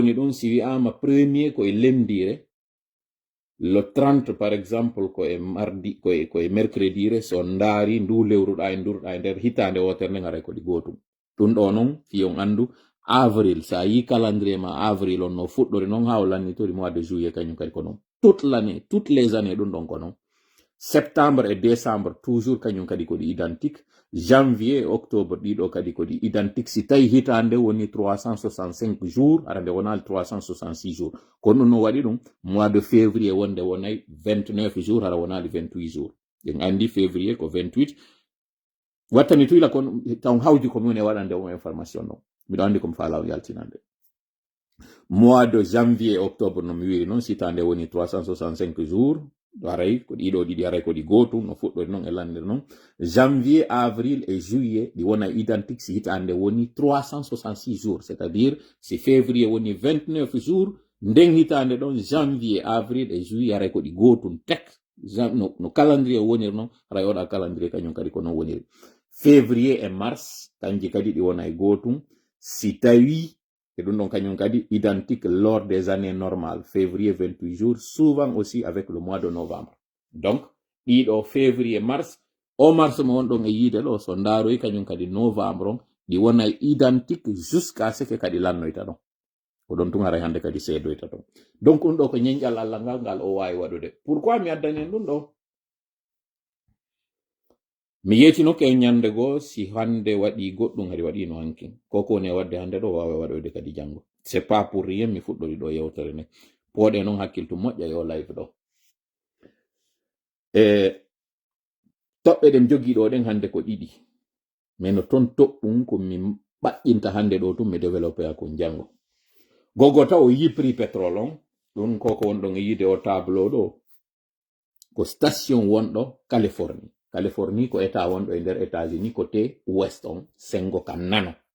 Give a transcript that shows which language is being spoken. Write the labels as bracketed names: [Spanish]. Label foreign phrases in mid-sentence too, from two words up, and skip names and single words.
[Fula] woni ɗum si wi'ama premier ko e lemdire [French] le 30 par exemple [Fula] ko e mardi ko e mercredire so ndaari ndu lewruɗa e ndurɗa e nder hitande wotere nde ngaray ko ɗi gootum ɗum ɗo noon fi on andu avril sa yi calendrier ma avril on no fuɗɗori noon ha o lannitori [French] mois de juillet [Fula] kañum kadi ko noon [French] toute l'année toutes les années [Fula] ɗum ɗon ko noon [French] septembre et décembre toujours [Fula] kañum kadi ko ɗi identique [French] janvier et octobre [Fula] ɗiɗo kadi ko ɗi identique si tawi hitande woni [French] 365 jours [Fula] ara nde wonali [French] 366 jours [Fula] kono ɗum no waɗi ɗum [French] mois de février [Fula] wonde wonay [French] 29 jours [Fula] ara wonali [French] 28 jours [Fula] en andi février ko 28 wattani tuyla kon taw hawji ko min e waɗande o information ɗon miɗo andi komi faala o yaltinande [French] mois de janvier et octobre [Fula] no mi wiri noon sitande woni [French] 365 jours [Fula] aray ko ɗiɗo ɗiɗi aray ko ɗi gootum no fuɗɗori noon e landere noon [French] janvier avril et juillet [Fula] ɗi wona identique si hitande woni [French] 366 jours c'est à dire [Fula] si février woni [French] 29 jours [Fula] nden hitande ɗon [French] janvier avril et juillet [Fula] aray ko ɗi gootum tek no calendrier woniri noon aray oɗa calendrier kañum kadi ko noon woniri [French] février et mars [Fula] kanji kadi ɗi wona e gootum si tawi [French] et donc [Fula] kañum kadi [French] identique lors des années normales février 28 jours souvent aussi avec le mois de novembre donc [Fula] ɗiɗo [French] février mars [Fula] o mars mo wonɗon e yiide ɗo so ndaaroyi kañum kadi novembre on ɗi wona identique [French] jusqu'à ce que [Fula] kadi lannoyta ɗon ko ɗon tun aray hande kadi seedoyta ɗon donc ɗum ɗo ko ñeñƴal Allah ngal o wawi waɗude pourquoi mi addani en ɗum ɗo mi yetinoke e ñande goo si hande waɗi goɗɗum hari waɗino hankin koko woni e wadde hande ɗo wawa waɗoyde kadi janngo [French] c'est pas pour rien [Fula] mi fuɗɗori ɗo yewtere nde pooɗe noon hakkiltu moƴƴa yo live ɗo toɓɓe ɗen jogii ɗo ɗen hande ko ɗiɗi mais no toon toɓɓum ko mi ɓaƴƴinta hande ɗo tum mi développé a kon janngo gogo taw o yi prix pétrole on ɗum koko wonɗon e yiide o tableau ɗo ko station wonɗo Californie ko état wonɗo e nder États-Unis [French] côté ouest [Fula] on sengo kam nano